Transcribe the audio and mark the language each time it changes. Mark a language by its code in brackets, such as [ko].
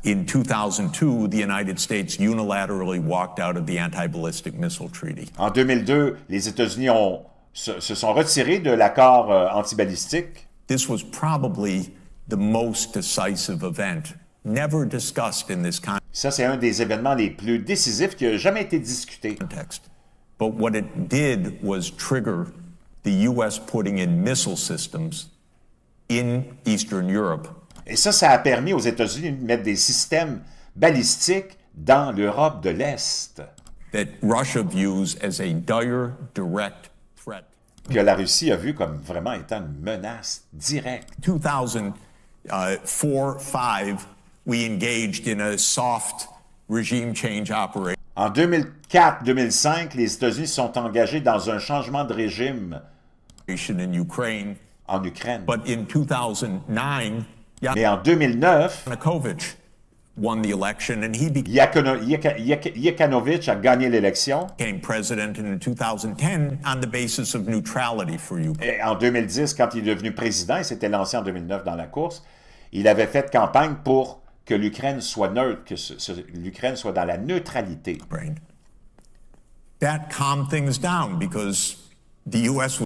[en] In 2002, the United States unilaterally walked out of the Anti-Ballistic Missile Treaty. [fr] En 2002, les États-Unis se sont retirés de l'accord antibalistique. [en] This was probably the most decisive event, never discussed in this [fr] Ça, c'est un des événements les plus décisifs qui n'a jamais été discuté. [en] context. But what it did was trigger the U.S. putting in missile systems in Eastern Europe. [fr] Et ça a permis aux États-Unis de mettre des systèmes balistiques dans l'Europe de l'Est. [en] That Russia views as a dire, direct threat. [fr] Que la Russie a vu comme vraiment étant une menace directe. [en] 2004-5, we engaged in a soft regime change operation. [fr] En 2004-2005, les États-Unis sont engagés dans un changement de régime [en] In Ukraine. [fr] en Ukraine. [en] But in 2009, [fr] Mais en 2009, [en] Yanukovych won the election, and he [fr] Yanukovych a gagné l'élection. [en] became president in 2010 on the basis of neutrality for Ukraine. [fr] Et en 2010, quand il est devenu président, il s'était lancé en 2009 dans la course, il avait fait campagne pour que l'Ukraine soit neutre, que l'Ukraine soit dans la neutralité. [en] That calmed things down because the U.S.